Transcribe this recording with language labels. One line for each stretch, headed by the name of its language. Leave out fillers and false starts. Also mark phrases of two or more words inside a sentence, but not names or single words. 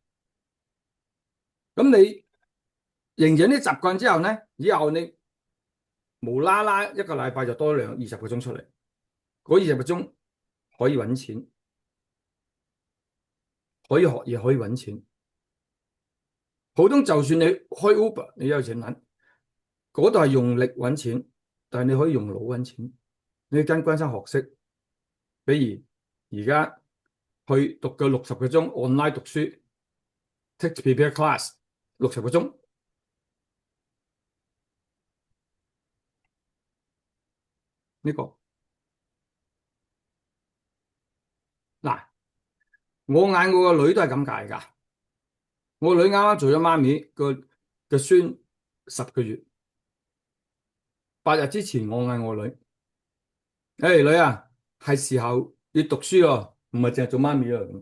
Cantonese: 咁你形成啲習慣之後咧，以後你無啦啦一個禮拜就多20個鐘出嚟，嗰20個鐘可以揾錢，可以學嘢，可以揾錢。普通就算你開 Uber，你有錢揾，嗰度係用力揾錢，但係你可以用腦揾錢。你跟關生學識，比如而家去讀個60個鐘 online 讀書 ，
English: take prepare class
Cantonese: 60個鐘，呢個嗱，我嗌我個女都係咁解㗎。我女啱啱做咗媽咪，個孫10個月8日之前，我嗌我女，誒女啊，係時候要讀書咯，唔係淨係做媽咪咯。